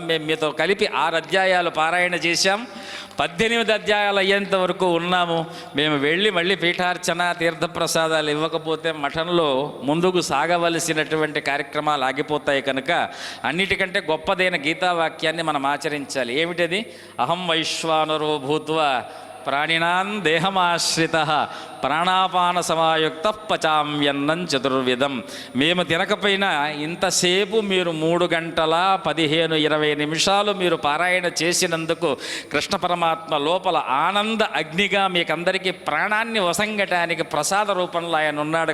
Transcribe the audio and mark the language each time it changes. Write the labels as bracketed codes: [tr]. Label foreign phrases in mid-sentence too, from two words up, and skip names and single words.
[te] మేము మీతో కలిపి 6 అధ్యాయాలు పారాయణ చేశాం. 18 అధ్యాయాలు అయ్యేంత వరకు ఉన్నాము. మేము వెళ్ళి మళ్ళీ పీఠార్చన తీర్థప్రసాదాలు ఇవ్వకపోతే మఠంలో ముందుకు సాగవలసినటువంటి కార్యక్రమాలు ఆగిపోతాయి. కనుక అన్నిటికంటే గొప్పదైన గీతావాక్యాన్ని మనం ఆచరించాలి. ఏమిటది? [sa] అహం వైశ్వానరో భూత్వా ప్రాణినాం దేహమాశ్రిత ప్రాణాపాన సమాయుక్త పచామ్యన్నం చతుర్విధం. [te] మేము తినకపోయినా ఇంతసేపు మీరు 3 గంటల 15-20 నిమిషాలు మీరు పారాయణ చేసినందుకు కృష్ణ పరమాత్మ లోపల ఆనంద అగ్నిగా మీకందరికీ ప్రాణాన్ని వసంగటానికి ప్రసాద రూపంలో ఆయన ఉన్నాడు.